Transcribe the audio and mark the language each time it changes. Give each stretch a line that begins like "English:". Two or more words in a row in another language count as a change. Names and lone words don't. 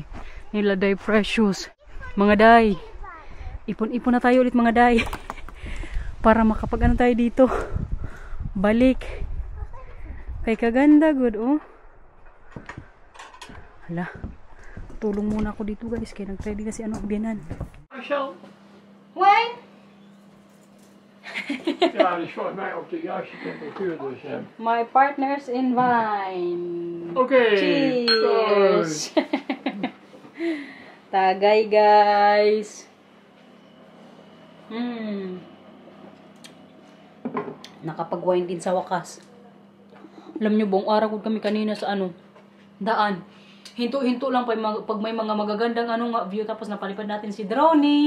Filipino: Nila Day Precious. Mga Day. Ipon-ipon na tayo ulit mga Day. Para makapag ano tayo dito. Balik. Kay kaganda, good oh. Hala. Tulong muna ako dito guys. Kaya nag-try din na si ano, Bianan. Michel? Why?
Dutch: Ja, die is volgens mij op de juiste temperatuur, dus...
English: My partners in wine.
Dutch: Oké. Cheers.
Filipino: Tagay guys. Nakapag-wine din sa wakas. Alam nyo, buong araw ko kami kanina sa ano, daan. Hinto-hinto lang pag may mga magagandang ano nga view, tapos napalipad natin si Droney.